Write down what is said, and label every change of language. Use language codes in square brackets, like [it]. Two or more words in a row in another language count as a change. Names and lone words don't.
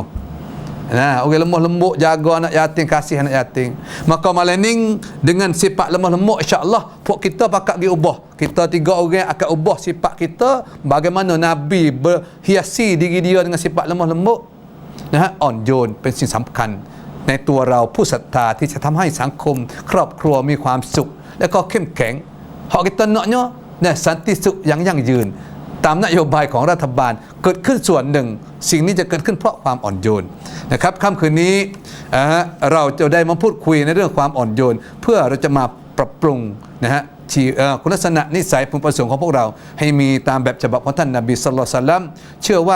[ms] Nah, orang lemah lembut jaga anak yatim, kasih anak yatim. Maka malam ni dengan sifat lemah lembut, insya-Allah pok kita pakat gi ubah. Kita tiga orang akan ubah sifat kita bagaimana Nabi berhiasi diri dia dengan sifat lemah lembut. Nah, [th] อ่อนโยนเป็นสิ่งสำคัญในตัวเราผู้ศรัทธาที่จะทำให้สังคมครอบครัวมีความสุขและก็เข้มแข็ง [ms] hak kita naknya [th] นะสันติสุขอย่างยั่งยืนตามนโยบาย ของรัฐบาลเกิดขึ้นส่วนหนึ่งสิ่งนี้จะเกิดขึ้นเพราะความอ่อนโยนนะครับค่ำคืนนี้เราจะได้มาพูดคุยในเรื่องความอ่อนโยนเพื่อเราจะมาปรับป รุงนะฮะคุณลักษณะนิสัยประสงค์ของพวกเราให้มีตามแบบฉบับของท่านนบี [ar] صلى الله عليه وسلم [th] เชื่อว่า